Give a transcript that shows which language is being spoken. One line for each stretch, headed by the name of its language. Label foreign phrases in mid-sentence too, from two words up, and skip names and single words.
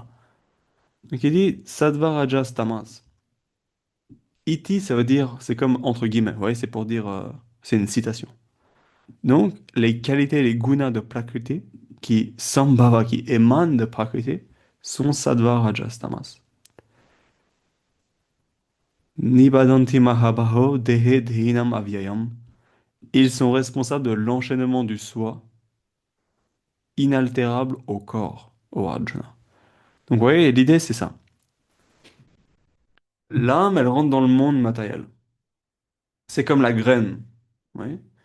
French: Donc il dit Sattva, Rajas, Tamas. Iti, ça veut dire, c'est comme entre guillemets, vous voyez, c'est pour dire, c'est une citation. Donc, les qualités, les gunas de Prakriti, qui sambhava, qui émanent de Prakriti, sont sattva, rajas, tamas.
Sanskrit: Nibadanti mahabaho dehe dhinam avyayam.
French: Ils sont responsables de l'enchaînement du soi, inaltérable au corps, au Arjuna. Donc, vous voyez, l'idée, c'est ça. L'âme, elle rentre dans le monde matériel. C'est comme la graine. Vous voyez.